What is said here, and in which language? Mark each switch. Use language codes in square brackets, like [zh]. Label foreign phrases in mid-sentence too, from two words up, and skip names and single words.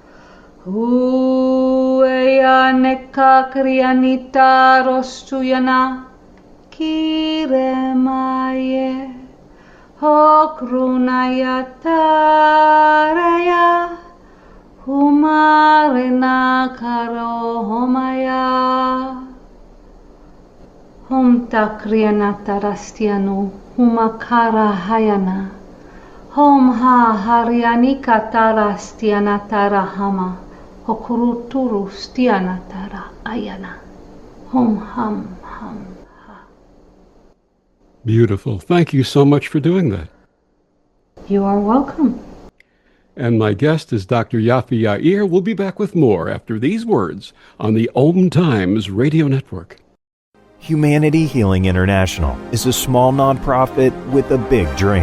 [en] Hueyane kakrianita rostuyana Kiremaye Hokrunayataraya Humarena karo homaya Hom takrianata rastianu Humakara hayana Hom ha harianika tarastianatara hama Hokuruturu stianatara ayana Hom ham ham. Beautiful. Thank you so much for doing that. You are welcome. And my guest is Dr. Yafi Yair. We'll be back with more after these words on the Om Times Radio Network. Humanity Healing International is a small nonprofit with a big dream.